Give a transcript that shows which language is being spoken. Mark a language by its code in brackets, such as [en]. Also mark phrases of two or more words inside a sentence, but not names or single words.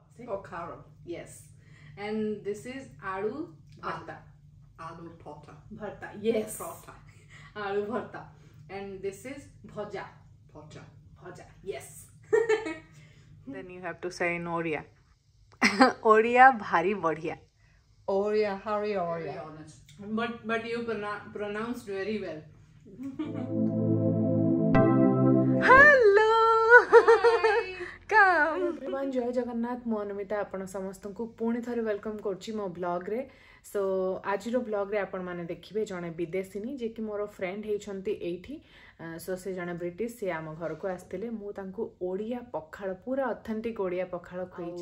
[en] say? Pakhala. Yes. And this is aloo bharta. Aloo pota. Bharta. Yes. Prota. Aloo bharta. And this is bhaja. Pota. Bhaja. Yes. Then you have to say in Odia. [or] Odia bhari badhiya. [en] Odia, Harry Very Odia. honest. But you pronounced very well. Hello. Hi. Come. Everyone, [or] ଜୟ ଜଗନ୍ନାଥ ମୁଁ ଅନୁମିତା ଆପଣ ସମସ୍ତଙ୍କୁ ପୁଣି ଥରେ ୱେଲକମ କରୁଛି ମୋ ବ୍ଲଗ ରେ. ସୋ ଆଜି ର ବ୍ଲଗ ରେ ଆପଣ ମାନେ ଦେଖିବେ ଜଣେ ବିଦେଶିନୀ ଯେ କି ମୋର ଫ୍ରେଣ୍ଡ ହେଉଛନ୍ତି ଏଠି. ସୋ ସେ ଜଣେ ବ୍ରିଟିଶ ସେ ଆମ ଘର କୁ ଆସିଥିଲେ ମୁଁ ତାଙ୍କୁ ଓଡ଼ିଆ ପଖାଳ ପୂରା ଅଥେଣ୍ଟିକ ଓଡ଼ିଆ ପଖାଳ ଖୁଆଇଛି.